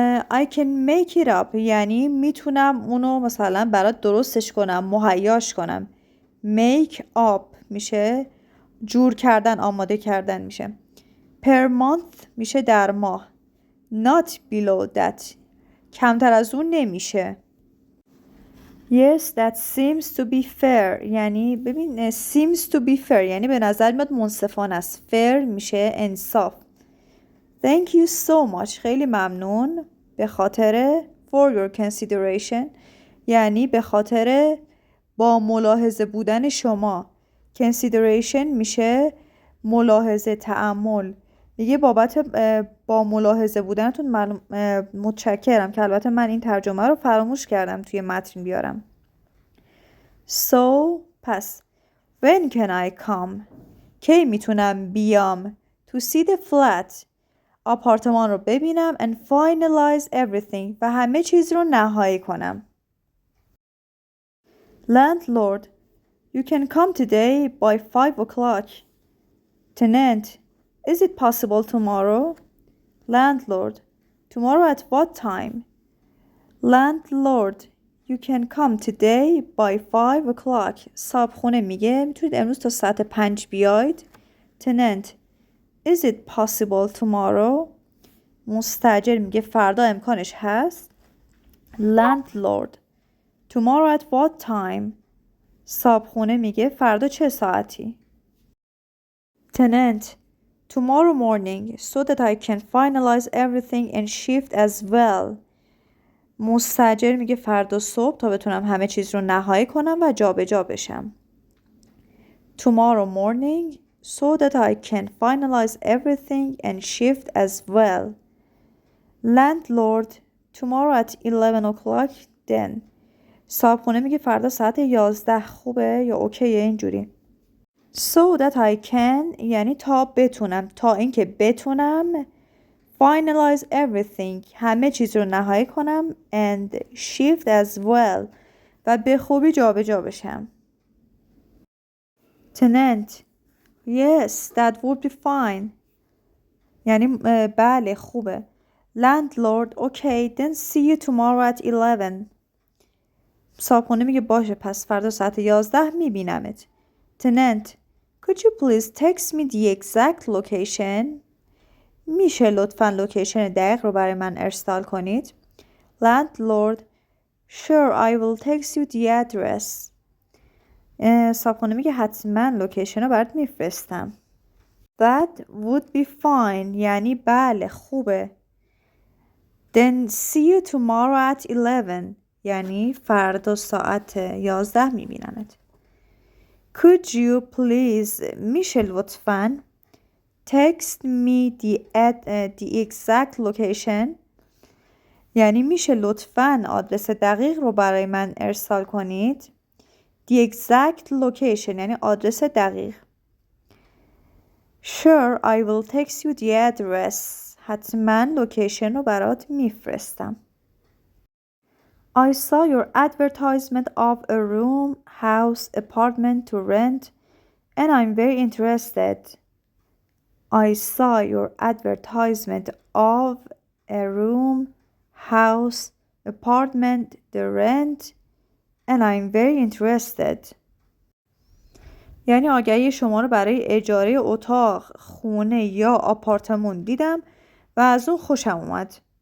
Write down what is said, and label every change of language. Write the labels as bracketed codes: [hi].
[en] I can make it up [fa] یعنی میتونم اونو مثلا برات درستش کنم مهیاش کنم. make up میشه جور کردن آماده کردن میشه. [en] per month [fa] میشه در ماه. [en] not below that [fa] کمتر از اون نمیشه. [en] yes that seems to be fair [fa] یعنی ببین [en] seems to be fair [fa] یعنی به نظر میاد منصفانه است. fair میشه انصاف. [en] thank you so much [fa] خیلی ممنون به خاطر [en] for your consideration [fa] یعنی به خاطر با ملاحظه بودن شما. consideration میشه ملاحظه تأمل. میگه بابت با ملاحظه بودنتون متشکرم که البته من این ترجمه رو فراموش کردم توی متن بیارم. [en] so [fa] پس [en] when can I come [fa] کی میتونم بیام [en] to see the flat [fa] آپارتمان رو ببینم [en] and finalize everything [fa] و همه چیز رو نهایی کنم. [en] landlord you can come today by 5 o'clock. tenant is it possible tomorrow? landlord tomorrow at what time? landlord you can come today by 5 o'clock. [fa] صاحبخونه میگه میتونید امروز تا ساعت 5 بیاید. [en] tenant is it possible tomorrow? [fa] مستاجر میگه فردا امکانش هست. [en] landlord tomorrow at what time? [fa] صاحبخونه میگه فردا چه ساعتی؟ [en] tenant tomorrow morning so that I can finalize everything and shift as well. [fa] مستاجر میگه فردا صبح تا بتونم همه چیز رو نهایی کنم و جابجا بشم. [en] tomorrow morning so that I can finalize everything and shift as well. landlord tomorrow at 11 o'clock then. [fa] صاحبخونه میگه فردا ساعت 11 خوبه یا اوکیه اینجوری. [en] so that I can [fa] یعنی تا بتونم تا اینکه بتونم [en] finalize everything [fa] همه چیز رو نهایی کنم [en] and shift as well [fa] و به خوبی جابجا بشم. [en] tenant yes that would be fine [fa] یعنی بله خوبه. [en] landlord okay then see you tomorrow at 11. [fa] صاحبخونه میگه باشه پس فردا ساعت 11 میبینمت. [en] tenant could you please text me the exact location? [fa] میشه لطفاً لوکیشن دقیق رو برای من ارسال کنید. [en] landlord sure I will text you the address. [fa] صاحبخونه میگه حتما لوکیشن رو برات میفرستم. [en] that would be fine [fa] یعنی بله خوبه. [en] then see you tomorrow at 11 [fa] یعنی فردا ساعت 11 میبینمت. [en] could you please [fa] میشه لطفاً [en] text me the exact location [fa] یعنی میشه لطفاً آدرس دقیق رو برای من ارسال کنید. [en] the exact location [fa] یعنی آدرس دقیق. [en] sure I will text you the address [fa] حتما لوکیشن رو برات میفرستم. [en] I saw your advertisement of a room, house, apartment to rent and I'm very interested. I saw your advertisement of a room, house, apartment, the rent and I'm very interested. [fa] یعنی آگهی شما رو برای اجاره اتاق، خونه یا آپارتمان دیدم و از اون خوشم اومد.